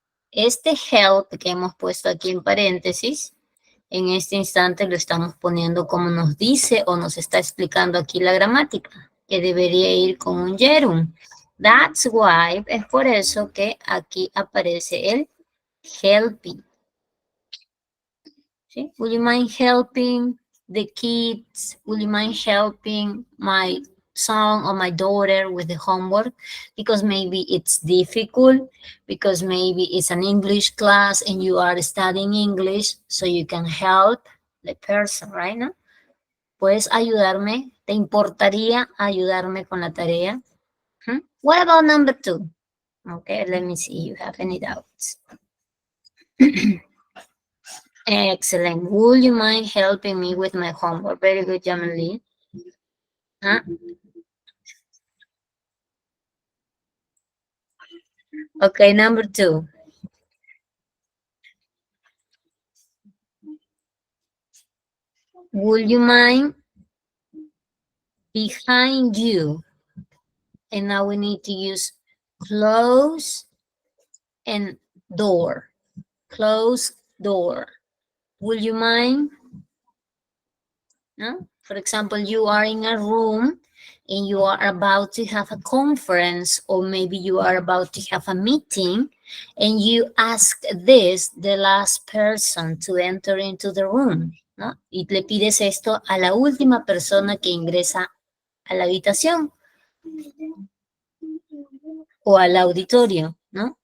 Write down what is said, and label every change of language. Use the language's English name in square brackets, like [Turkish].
[Spanish] Este help que hemos puesto aquí en paréntesis, en este instante lo estamos poniendo como nos dice o nos está explicando aquí la gramática, que debería ir con un gerund. [English] That's why, [Spanish] es por eso que aquí aparece el helping. ¿Sí? [English] Would you mind helping the kids? Would you mind helping my son or my daughter with the homework? Because maybe it's difficult, because maybe it's an English class and you are studying English, so you can help the person, right? [Spanish] ¿No? ¿Puedes ayudarme? ¿Te importaría ayudarme con la tarea? [English] What about number 2? Okay, let me see if you have any doubts. Excellent. Would you mind helping me with my homework? Very good, Jamali. Huh? Okay, number 2. Would you mind behind you? And now we need to use close and door. Close door. Would you mind? No? For example, you are in a room and you are about to have a conference, or maybe you are about to have a meeting, and you ask the last person to enter into the room, ¿no? [Spanish] Y le pides esto a la última persona que ingresa a la habitación o al auditorio, ¿no?